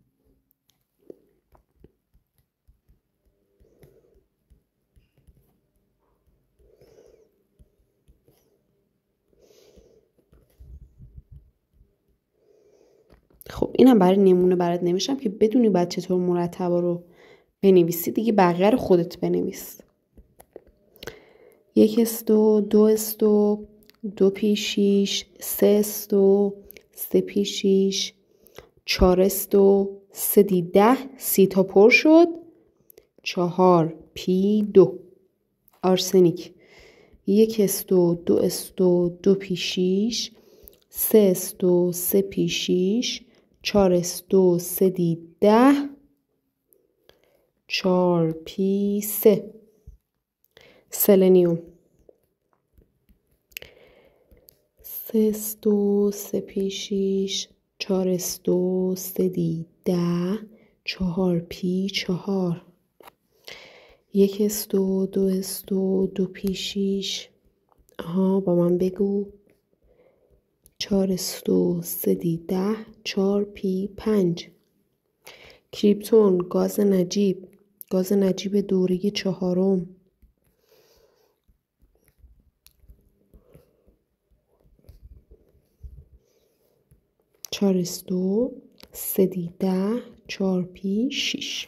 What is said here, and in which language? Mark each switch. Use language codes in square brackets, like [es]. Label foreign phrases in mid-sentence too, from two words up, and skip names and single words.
[fa] خب اینم برای نمونه برات نمیشم که بدونی بعد چطور مرتبا رو بنویسی، دیگه بقیه رو خودت بنویس. 1s2 2s2 2p6 3s2 3p6 4s2 3d10 30 تا پر شد. 4p2 آرسنیک 1s2 2s2 2p6 3s2 3p6 4s2 3d10 4p3 سلنیوم 3s2 3p6 4s2 3d10 4p4 1s2 2s2 2p6 با من بگو 4s2 3d10 4p5 کریپتون گاز نجیب دوره 4 4s2 3d10 4p6.